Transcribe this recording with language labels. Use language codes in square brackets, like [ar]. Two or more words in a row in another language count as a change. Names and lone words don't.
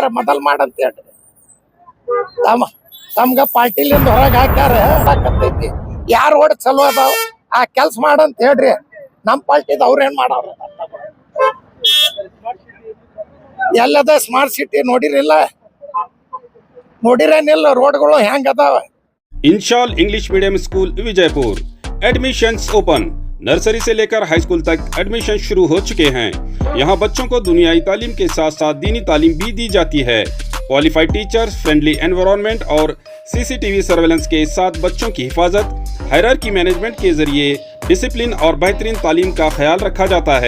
[kn] ಮೊದಲು ಮಾಡಂತ ಹೇಳಿ ತಮ್ಗೆ ಪಾರ್ಟಿಲಿಂದ ಹೊರಗೆ ಹಾಕ್ಯಾರ. ಸಾಕತ್ತೈತಿ. ಯಾರು ಓಡ್ ಚಲೋ ಅದಾವ ಆ ಕೆಲ್ಸ ಮಾಡಂತ ಹೇಳ್ರಿ. ನಮ್ಮ ಪಾರ್ಟಿದ ಅವ್ರೇನ್ ಮಾಡವ್ರ? ಎಲ್ಲದ ಸ್ಮಾರ್ಟ್ ಸಿಟಿ ನೋಡಿರಿಲ್ಲ? ನೋಡಿರೇನಿಲ್ಲ? ರೋಡ್ಗಳು ಹೆಂಗ್ ಅದಾವ? [hi] इंशाल इंग्लिश मीडियम स्कूल विजयपुर [en] admissions open. [hi] नर्सरी से लेकर [en] high school [hi] तक एडमिशन शुरू हो चुके हैं। यहाँ बच्चों को दुनियाई तालीम के साथ साथ दीनी तालीम भी दी जाती है। [en] qualified teachers, friendly environment [hi] और [en] CCTV surveillance [hi] के साथ बच्चों की हिफाजत, [en] hierarchy management [hi] के जरिए डिसिप्लिन और बेहतरीन तालीम का ख्याल रखा जाता है।